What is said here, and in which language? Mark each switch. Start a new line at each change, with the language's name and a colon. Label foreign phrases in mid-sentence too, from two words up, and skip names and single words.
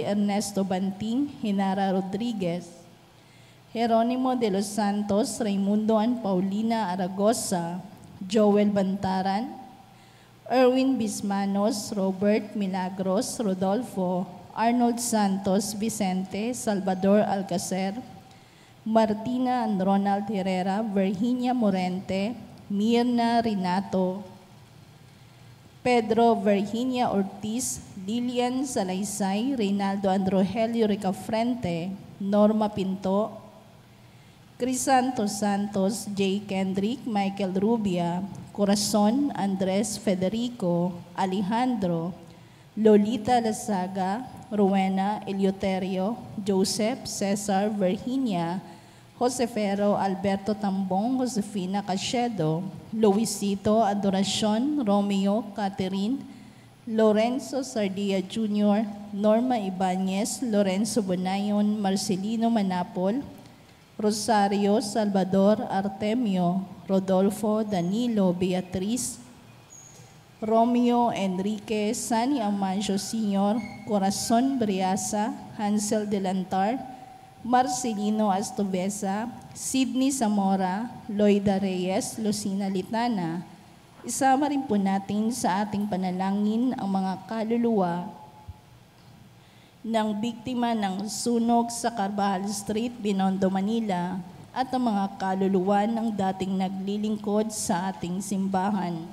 Filipino: Ernesto Banting, Hinara Rodriguez, Jeronimo de los Santos, Raimundo and Paulina Aragosa, Joel Bantaran, Erwin Bismanos, Robert Milagros, Rodolfo, Arnold Santos, Vicente, Salvador Alcacer, Martina and Ronald Herrera, Virginia Morente, Mirna Renato, Pedro Virginia Ortiz, Lilian Salaysay, Reynaldo and Rogelio Ricafrente, Norma Pinto, Crisanto Santos, J. Kendrick, Michael Rubia, Corazon, Andres Federico, Alejandro, Lolita Lasaga, Rowena Eleuterio, Joseph, Cesar, Virginia, Josefero, Alberto Tambong, Josefina Cachedo, Luisito Adoracion, Romeo Catherine, Lorenzo Sardia Jr., Norma Ibanez, Lorenzo Bonayon, Marcelino Manapol, Rosario Salvador Artemio, Rodolfo Danilo Beatriz, Romeo Enrique Sani Amancio Sr., Corazon Briasa, Hansel Delantar, Marcelino Astubesa, Sidney Zamora, Loida Reyes, Lucina Litana. Isama rin po natin sa ating panalangin ang mga kaluluwa ng biktima ng sunog sa Carvajal Street, Binondo, Manila at ang mga kaluluwa ng dating naglilingkod sa ating simbahan.